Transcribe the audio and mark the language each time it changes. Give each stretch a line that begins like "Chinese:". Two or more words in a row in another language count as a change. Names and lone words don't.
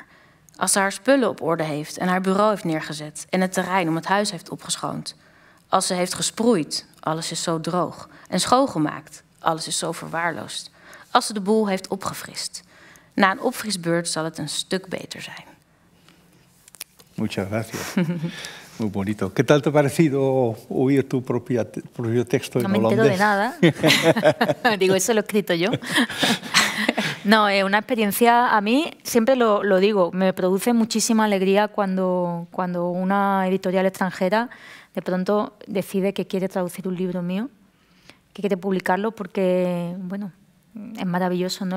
Dutch: Als ze haar spullen op orde heeft en haar bureau heeft neergezet en het terrein om het huis heeft opgeschoond. Als ze heeft gesproeid, alles is zo droog. En schoongemaakt, alles is zo verwaarloosd. Als ze de boel heeft opgefrist. Na een opfrisbeurt zal het een stuk beter zijn.
Spanish: Muchas gracias. Muy bonito. ¿Qué tal te ha parecido oír tu propio texto en holandés? No me entero de nada. Digo, eso lo he escrito yo. No, es una experiencia, a mí, siempre lo digo, me produce muchísima alegría cuando una editorial extranjera de pronto decide que quiere traducir un libro mío, que quiere publicarlo, porque, bueno, es maravilloso, ¿no?